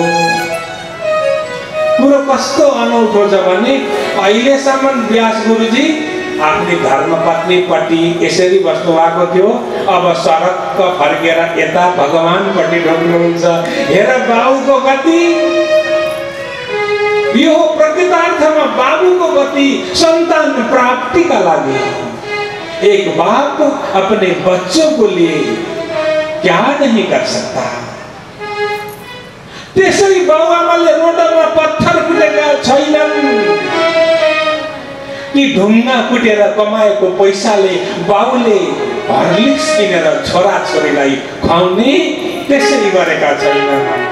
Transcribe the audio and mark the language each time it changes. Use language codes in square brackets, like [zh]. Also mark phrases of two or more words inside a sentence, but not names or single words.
[ne] कुरो कस्तो अनौठो छ भने अहिलेसम्म व्यास गुरुजी आफ्नी धर्मपत्नीपट्टि यसरी बस्नु भएको थियो, अब सडक फर्केर यता भगवानपट्टि ढोक्नुहुन्छ। हेर बाबुको गति, यो प्रकृतार्थमा बाबुको गति संतान प्राप्ति का लागि। [hi] एक बाप अपने बच्चों को लिए क्या नहीं कर सकता। [ne] त्यसै बाबुआमाले रोडमा पत्थर कुटेका छैनन् कि ढुङ्गा कुटेर कमाएको पैसाले बाबुले हर्लिक्स किनेर छोराछोरीलाई खुवाउने त्यसरी गरेका छैनन्।